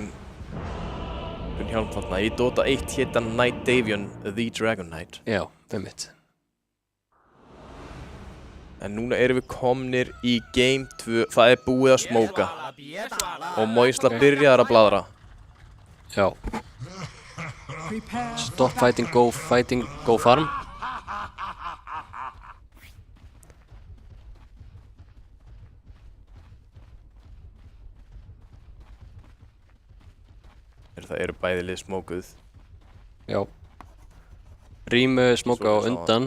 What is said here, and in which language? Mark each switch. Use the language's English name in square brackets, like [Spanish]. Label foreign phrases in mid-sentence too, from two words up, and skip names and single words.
[Icelandic] Einhvern hjálm þarna. Í Dota 1 hét hann Night Davian The Dragon Knight. Já, einmitt. En núna erum við komnir í Game 2. Það búið að smóka. Og Moisla byrjaðar að bladra. Já. [English] Stop fighting, go farm. [Icelandic] Það eru bæði lið smókuð. Já. Rím smóka á undan.